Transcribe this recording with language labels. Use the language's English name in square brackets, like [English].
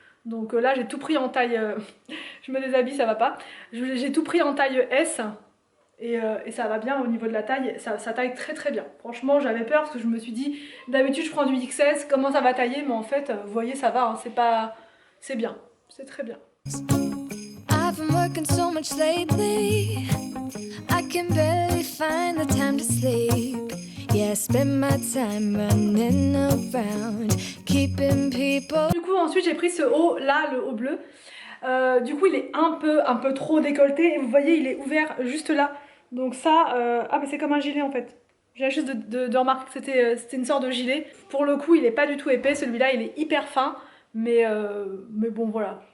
[French] Donc là j'ai tout pris en taille, je me déshabille ça va pas, j'ai tout pris en taille S et ça va bien au niveau de la taille, ça taille très bien. Franchement j'avais peur parce que je me suis dit d'habitude je prends du XS, comment ça va tailler, mais en fait vous voyez ça va, hein, c'est bien, c'est très bien. [English] I've been working so much lately, I can barely find the time to sleep. Yeah, I spend my time running around, keeping people. [French] Du coup, ensuite j'ai pris ce haut là, le haut bleu. Du coup, il est un peu trop décolleté et vous voyez, il est ouvert juste là. Donc ça, ah mais c'est comme un gilet en fait. J'ai juste de remarquer que c'était une sorte de gilet. Pour le coup, il est pas du tout épais. Celui-là, il est hyper fin, mais bon voilà.